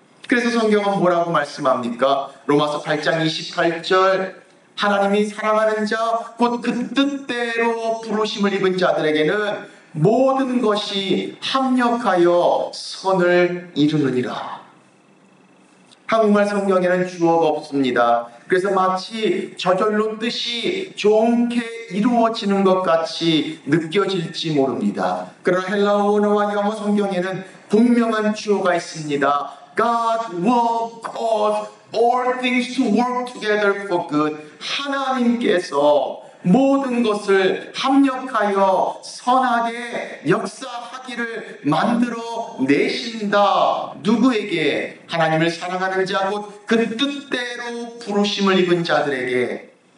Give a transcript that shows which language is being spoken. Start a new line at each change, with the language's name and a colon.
Korean: 그래서 성경은 뭐라고 말씀합니까? 로마서 8장 28절 하나님이 사랑하는 자 곧 그 뜻대로 부르심을 입은 자들에게는 모든 것이 합력하여 선을 이루느니라. 한국말 성경에는 주어가 없습니다. 그래서 마치 저절로 뜻이 좋게 이루어지는 것 같이 느껴질지 모릅니다. 그러나 헬라어 원어와 영어 성경에는 분명한 주어가 있습니다.
English: God will cause all things to work together for good.
Korean: 하나님께서 모든 것을 합력하여 선하게 역사하기를 만들어 내신다. 누구에게? 하나님을 사랑하는 자 곧 그 뜻대로 부르심을 입은 자들에게.